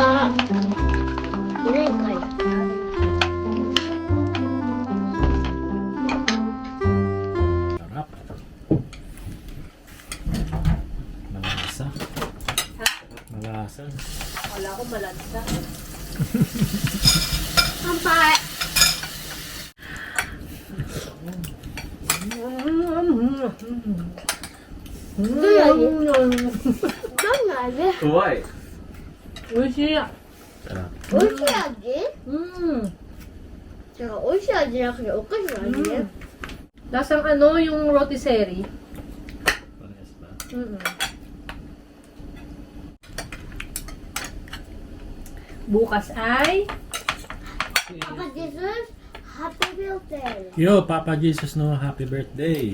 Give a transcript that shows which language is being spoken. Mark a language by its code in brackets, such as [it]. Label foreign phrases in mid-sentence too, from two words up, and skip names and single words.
[tl] Ilan kayo? Sarap. Malasa. Malasa. Wala akong balansa. Kampai! Kuwai. Oishii. Sarap. [ja] 美味しい味？ Mm. だから美味しい味じゃなくてお菓子の味ね。 [tl] Lasang yung rotisserie. Parehas ba? Bukas ay [en] Papa Jesus, happy birthday. Yo, Papa Jesus no, happy birthday.